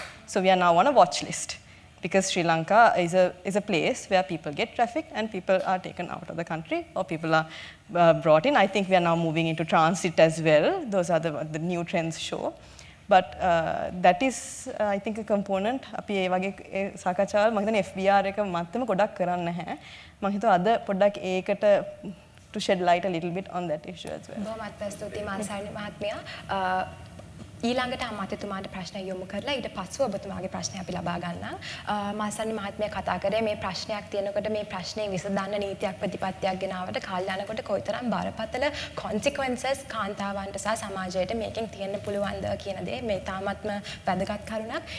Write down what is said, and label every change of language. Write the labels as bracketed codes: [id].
[en] So we are now on a watch list because Sri Lanka is a place where people get trafficked and people are taken out of the country or people are brought in. I think we are now moving into transit as well. Those are the new trends show. But that is, I think, a component. [si] අපි ඒ වගේ සාකච්ඡාවල් මම හිතන්නේ FBR එක මත්තම ගොඩක් කරන්නේ නැහැ. මම හිතුවා අද පොඩ්ඩක් ඒකට [en] to shed light a little bit on that issue as well. [si] බොහොමත් ස්තුතියි මාසාරි මහත්මියා. ඊළඟට අමාත්‍යතුමාට ප්‍රශ්න යොමු කරලා ඊට පස්සෙ ඔබතුමාගේ ප්‍රශ්නය අපි ලබා ගන්නම්. මාසනි මහත්මයා කතා කරේ මේ ප්‍රශ්නයක් තියෙනකොට මේ ප්‍රශ්නේ විසඳන්න නීතියක් ප්‍රතිපත්තියක් ගෙනාවට කල් යනකොට කොයිතරම් බරපතල consequences කාන්තාවන්ට සහ සමාජයට මේකෙන් තියෙන්න පුළුවන්ද කියන දේ මේ තාමත්ම වැදගත් කරුණක්.